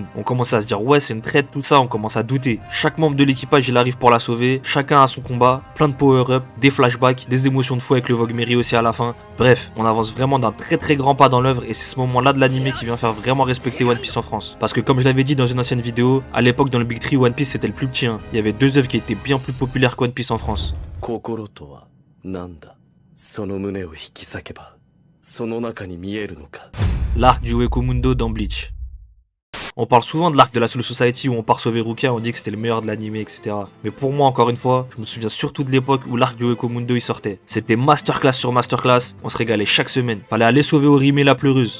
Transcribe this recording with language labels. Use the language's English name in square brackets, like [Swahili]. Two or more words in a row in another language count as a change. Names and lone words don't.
[French] On commence à se dire ouais c'est une traite, tout ça, on commence à douter. Chaque membre de l'équipage il arrive pour la sauver, chacun a son combat, plein de power-up, des flashbacks, des émotions de fou avec le Vogue Mary aussi à la fin. Bref, on avance vraiment d'un très grand pas dans l'œuvre et c'est ce moment là de l'animé qui vient faire vraiment respecter One Piece en France. Parce que comme je l'avais dit dans une ancienne vidéo, à l'époque dans le Big Tree One Piece c'était le plus petit. Il y avait 2 œuvres qui étaient bien plus populaires que One Piece en France. [Japanese] なんだその胸を引き裂けばその中に見えるのか [French] L'arc du Wekumundo dans Bleach. On parle souvent de l'arc de la Soul Society où on part sauver Rukia, on dit que c'était le meilleur de l'anime, etc. Mais pour moi, encore une fois, je me souviens surtout de l'époque où l'arc du Ueko Mundo il sortait. C'était masterclass sur masterclass, on se régalait chaque semaine. Fallait aller sauver Orime la pleureuse.